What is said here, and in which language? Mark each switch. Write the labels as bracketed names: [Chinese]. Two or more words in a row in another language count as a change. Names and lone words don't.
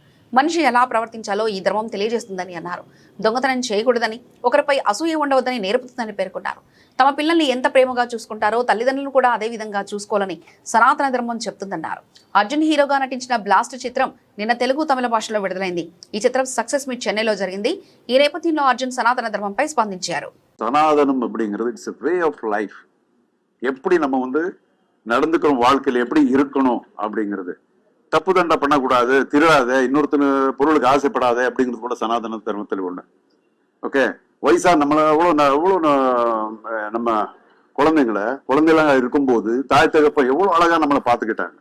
[Telugu] మనిషి ఎలా ప్రవర్తించాలో ఈ ధర్మం తెలియజేస్తుందని అన్నారు. దొంగతనం చేయకూడదని, ఒకరిపై అసూయ ఉండవద్దని నేర్పుతుందని పేర్కొన్నారు. తమ పిల్లల్ని ఎంత ప్రేమగా చూసుకుంటారో తల్లిదండ్రులను కూడా అదే విధంగా చూసుకోవాలని సనాతన ధర్మం చెప్తుందన్నారు. అర్జున్ హీరోగా నటించిన బ్లాస్ట్ చిత్రం నిన్న తెలుగు, తమిళ భాషలో విడుదలైంది. ఈ చిత్రం సక్సెస్ మీట్ చెన్నైలో జరిగింది. ఈ నేపథ్యంలో అర్జున్ సనాతన ధర్మంపై స్పందించారు. [Tamil] சனாதனம் அப்படிங்கிறது [English] it's way of life. [Tamil] எப்படி நம்ம நடந்துக்கிறோம், வாழ்க்கையில் எப்படி இருக்கணும் அப்படிங்கிறது. தப்பு தண்டை பண்ணக்கூடாது, திருடாத, இன்னொருத்தன பொருளுக்கு ஆசைப்படாத அப்படிங்கிறது கூட சனாதன தர்மத்தில் ஒண்ணு. ஓகே, வயசா நம்மள எவ்வளவு நம்ம குழந்தைங்களா இருக்கும்போது தாய் தகப்ப எவ்வளவு அழகா நம்மளை பார்த்துக்கிட்டாங்க.